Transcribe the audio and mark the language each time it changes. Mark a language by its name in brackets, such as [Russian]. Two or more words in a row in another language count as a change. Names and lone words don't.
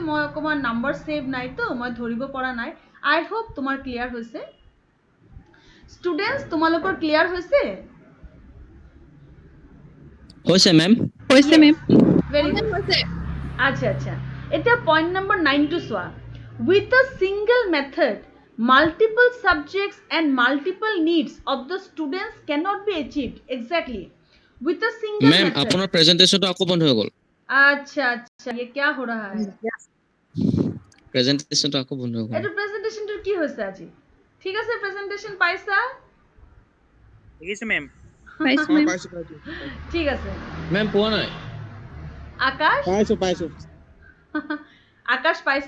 [Assamese] মই অকণমান নাম্বাৰ ছেভ নাইতো, মই ধৰিব পৰা নাই। [English] I hope [Assamese] তোমাৰ ক্লিয়াৰ হৈছে। ষ্টুডেণ্টছ, তোমালোকৰ ক্লিয়াৰ হৈছে? হৈছে মেম। হৈছে মেম। [English] very good. [Assamese] আচ্ছা আচ্ছা, এতিয়া [English] point number [Assamese] 9টো চোৱা। [English] with a single method multiple subjects and multiple needs of the students cannot be achieved. Exactly. With a single मैम method. [Assamese] আপোনাৰ প্ৰেজেন্টেশনটো আকৌ বন্ধ হৈ গ'ল। [Hindi] अच्छा अच्छा, ये क्या हो रहा है? [Assamese] প্ৰেজেন্টেশনটো আকৌ বন্ধ হৈ গ'ল। এইটো প্ৰেজেন্টেশনটো কি হৈছে আজি? ঠিক আছে, প্ৰেজেন্টেশন পাইছা? দেখিছো মেম। পাইছো মেম। পাইছো ঠিক আছে। মেম পোৱা নাই। আকাশ? পাইছো আকাশ পাইছা?